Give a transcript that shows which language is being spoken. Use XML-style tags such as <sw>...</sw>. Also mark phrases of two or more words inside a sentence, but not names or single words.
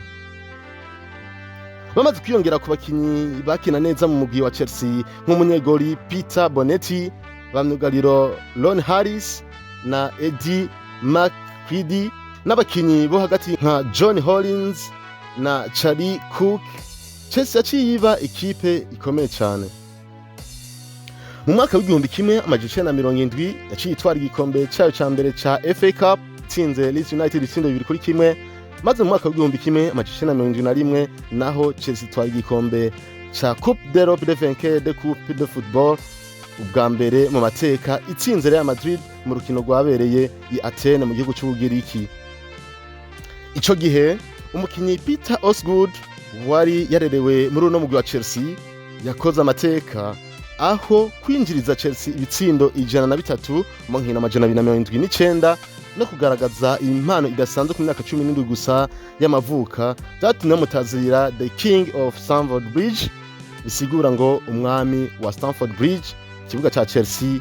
<rn>Bamaze kwiyongera ku bakinyi bakina neza mu mugwi wa Chelsea nk'umunyegoli Peter Bonetti, ba myugariro Ron Harris na Eddie McCready n'abakinyi bo hagati nka John Hollins na Charlie Cook, Chelsea yaciye iba ikipe ikomeye cyane. Mu mwaka w'igihumbi kimwe amajana icenda na mirongo indwi yaciye itwara igikombe cyayo ca mbere ca FA Cup itsinze Leeds United ibitsindo 2-1, maze mu mwaka w'igihumbi kimwe amajana icenda na mirongo indwi na rimwe naho Chelsea itwara igikombe ca Coupe d'Europe des vainqueurs de Coupe de Football, ubwa mbere mu mateka itsinze Real Madrid mu rukino rwabereye i Athene mu gihugu c'Ubugiriki. Ico gihe umukinyi Peter Osgood wari yarerewe muri uno mugwi wa Chelsea yakoze amateka aho kwinjiriza Chelsea ibitsindo 103 mu nkino 279 no kugaragaza impano idasanzwe ku myaka 17 gusa y'amavuka byatumye mutazira</rn> <en>the King of Stamford Bridge,</en> <rn>bisigura ngo umwami wa Stamford Bridge, ikibuga ca Chelsea.</rn>